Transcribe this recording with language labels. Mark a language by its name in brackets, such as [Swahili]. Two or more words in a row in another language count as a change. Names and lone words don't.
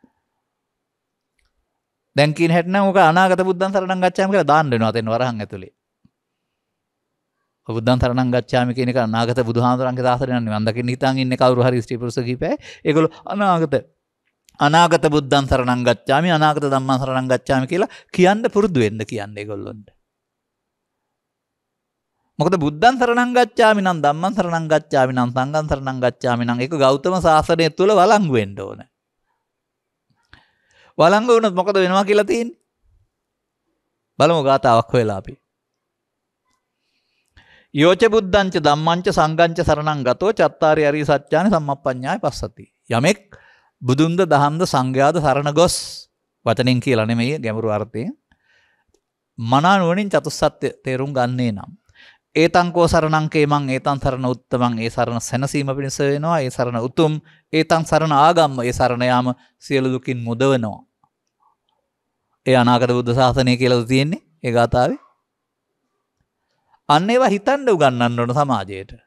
[Sinhala] දැන් කියන හැටි නම් ඔක අනාගත [Pali] බුද්ධං සරණං ගච්ඡාමි [Sinhala] කියලා දාන්න වෙනවා තෙන් වරහන් ඇතුලේ. [Pali] බුද්ධං සරණං ගච්ඡාමි [Sinhala] කියන එක අනාගත බුදුහාමුදුරන්ගේ දාසරේ නම් නිවන් දකින්න හිතාන් ඉන්නේ කවුරු හරි ස්ත්‍රී පුරුෂ කීපය. ඒගොල්ලෝ අනාගත [Pali] බුද්ධං සරණං ගච්ඡාමි [Sinhala] අනාගත [Pali] ධම්මං සරණං ගච්ඡාමි [Sinhala] කියලා කියන්න පුරුදු වෙන්න කියන්නේ ඒගොල්ලොන්ට. මොකද [Pali] බුද්ධං සරණං ගච්ඡාමි [Sinhala] නම් [Pali] ධම්මං සරණං ගච්ඡාමි [Sinhala] නම් [Pali] සංඝං සරණං ගච්ඡාමි [Sinhala] නම් ඒක ගෞතම සාසනය තුල වළංගු වෙන්න ඕන. වළංගු වුණොත් මොකද වෙනවා කියලා තියෙන්නේ? බලමු ගාතාවක් හොයලා අපි. [Pali] යෝච බුද්ධංච ධම්මංච සංඝංච සරණං ගතෝ චත්තාරි අරිය සත්‍යානි සම්මප්පඤ්ඤාය පස්සති. [Sinhala] යමෙක් බුදුන්ද දහම්ද සංඝයාද සරණ ගොස් වචනෙන් කියලා නෙමෙයි ගැඹුරු අර්ථයෙන් මනා නුවණින් චතුස්සත්‍ය තේරුම් ගන්නේ නම් [Pali] ඒතං කෝ සරණං කේමං ඒතං සරණ උත්තමං [Sinhala] ඒ සරණ සැනසීම පිණිස වෙනවා ඒ සරණ උතුම් [Pali] ඒතං සරණ ආගම්ම [Sinhala] ඒ සරණ යාම සියලු දුකින් මුදවනවා. ඒ අනාගත බුද්ධ ශාසනය කියලාද තියෙන්නේ ඒ ගාථාවේ. අන්න ඒවා හිතන්න උගන්වන්න ඕන සමාජයට.